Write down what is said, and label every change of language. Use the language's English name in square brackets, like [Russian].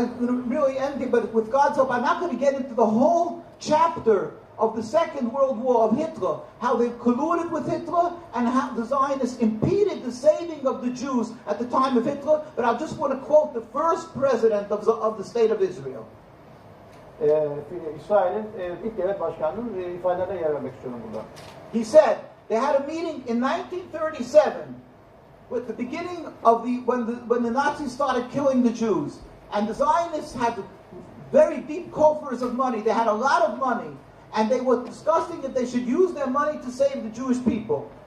[English] I'm really ending, but with God's help, I'm not going to get into the whole chapter of the Second World War of Hitler, how they colluded with Hitler and how the Zionists impeded the saving of the Jews at the time of Hitler, but I just want to quote the first president of the State of Israel. [Turkish] İsrail'in ilk devlet başkanının ifadelerine yer vermek istiyorum burada. [English] He said they had a meeting in 1937 with the beginning of when the Nazis started killing the Jews, and the Zionists had very deep coffers of money. They had a lot of money, and they were discussing if they should use their money to save the Jewish people.